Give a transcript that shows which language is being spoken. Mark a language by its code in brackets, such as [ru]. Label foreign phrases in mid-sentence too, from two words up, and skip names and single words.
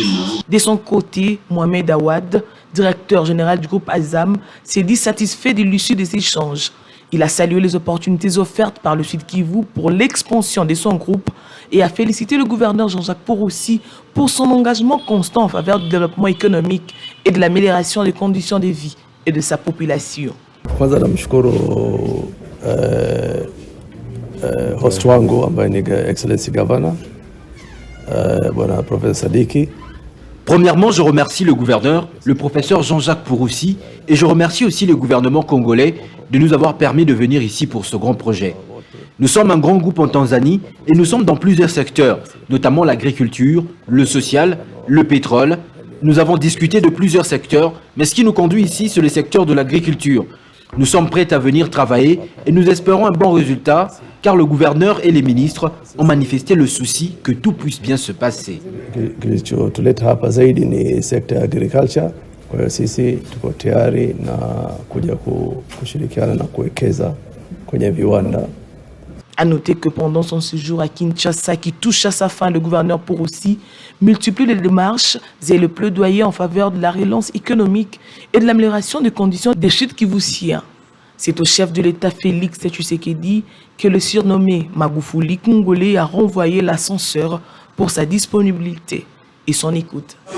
[fr] De son côté, Mohamed Awad, directeur général du groupe Azam, s'est dit satisfait de l'issue des échanges. Il a salué les opportunités offertes par le Sud Kivu pour l'expansion de son groupe et a félicité le gouverneur Jean-Jacques Purusi pour son engagement constant en faveur du développement économique et de l'amélioration des conditions de vie et de sa population. [sw] Kwanza namshukuru host wangu ambaye ni [en] Excellency Governor [sw] bwana Professor Sadiki. [fr] Premièrement, je remercie le gouverneur, le professeur Jean-Jacques Purusi, et je remercie aussi le gouvernement congolais de nous avoir permis de venir ici pour ce grand projet. Nous sommes un grand groupe en Tanzanie et nous sommes dans plusieurs secteurs, notamment l'agriculture, le social, le pétrole. Nous avons discuté de plusieurs secteurs, mais ce qui nous conduit ici, c'est le secteur de l'agriculture. Nous sommes prêts à venir travailler et nous espérons un bon résultat, car le gouverneur et les ministres ont manifesté le souci que tout puisse bien se passer. [sw] Kilichotuleta hapa zaidi ni sekta ya agriculture. Kwa hiyo sisi tuko tayari na kuja kushirikiana na kuwekeza kwenye viwanda. [fr] A noter que pendant son séjour à Kinshasa, qui touche à sa fin, le gouverneur pour aussi multiplier les démarches et le plaidoyer en faveur de la relance économique et de l'amélioration des conditions des chutes kivusiens. C'est au chef de l'État Félix Tshisekedi que le surnommé Magufuli congolais a renvoyé l'ascenseur pour sa disponibilité et son écoute.